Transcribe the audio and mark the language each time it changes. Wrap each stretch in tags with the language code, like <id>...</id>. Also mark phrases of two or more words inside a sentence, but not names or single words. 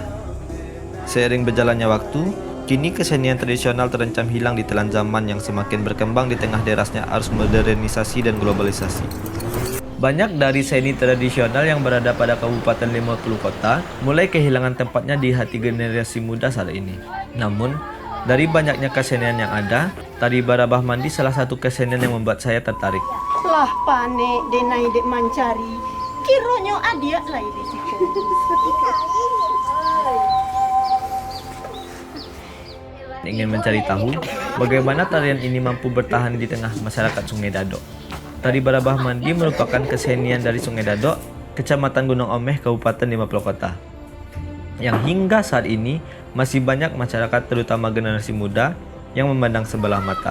<id>Seiring berjalannya waktu, kini kesenian tradisional terancam hilang di telan zaman yang semakin berkembang di tengah derasnya arus modernisasi dan globalisasi. Banyak dari seni tradisional yang berada pada Kabupaten 50 Kota mulai kehilangan tempatnya di hati generasi muda saat ini. Namun, dari banyaknya kesenian yang ada, tari Barabah Mandi salah satu kesenian yang membuat saya tertarik.</id> <min>Lah panek denai dek mancari. Kironyo adia lai disiko.</min> <id>Ingin mencari tahu bagaimana tarian ini mampu bertahan di tengah masyarakat Sungai Dadok. Tari Barabah Mandi merupakan kesenian dari Sungai Dadok, Kecamatan Gunung Omeh, Kabupaten 50 Kota, yang hingga saat ini masih banyak masyarakat terutama generasi muda yang memandang sebelah mata.</id>